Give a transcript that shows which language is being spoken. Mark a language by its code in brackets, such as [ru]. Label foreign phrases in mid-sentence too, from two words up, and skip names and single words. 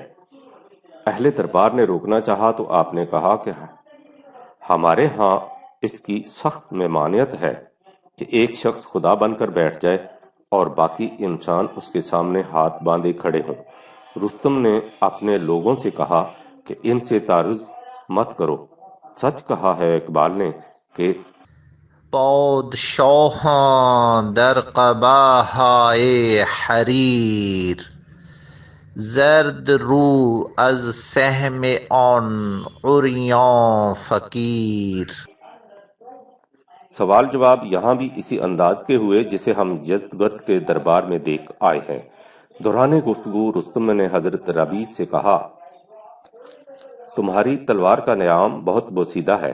[ur] اہل دربار نے روکنا چاہا تو آپ نے کہا کہ ہمارے ہاں اس کی سخت ممانعت ہے کہ ایک شخص خدا بن کر بیٹھ جائے اور باقی انسان اس کے سامنے ہاتھ باندھے کھڑے ہوں۔ رستم نے اپنے لوگوں سے کہا کہ ان سے تعرض مت کرو، سچ کہا ہے اقبال نے کہ [fa] پادشاہاں در قباہائے حریر، زرد رو از سهم آن عریاں فقیر۔ [ur] سوال جواب یہاں بھی اسی انداز کے ہوئے جسے ہم یزدگرد کے دربار میں دیکھ آئے ہیں۔ دوران گفتگو رستم نے حضرت ربیع سے کہا، تمہاری تلوار کا نیام بہت بوسیدہ ہے۔